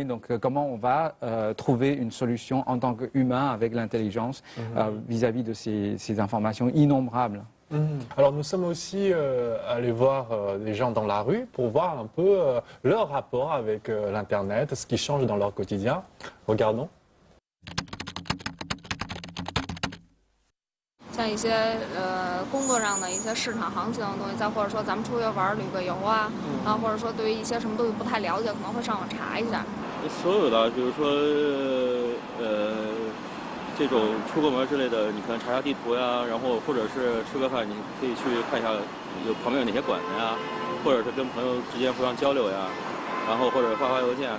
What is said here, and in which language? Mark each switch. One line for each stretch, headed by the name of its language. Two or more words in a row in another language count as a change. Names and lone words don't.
French: Donc comment on va trouver une solution en tant qu'humain avec l'intelligence vis-à-vis de ces informations innombrables. Alors nous sommes aussi allés voir des gens dans la rue pour voir un peu leur rapport avec l'Internet, ce qui change dans leur quotidien. Regardons.
Chinese: 像一些工作上的一些市场行情的东西，再或者说咱们出去玩旅个游啊，或者说对于一些什么东西不太了解，可能会上网查一下。所有的，比如说这种出个门之类的，你可能查下地图呀，然后或者是吃个饭，你可以去看一下有旁边有哪些馆子呀，或者是跟朋友之间互相交流呀，然后或者发邮件。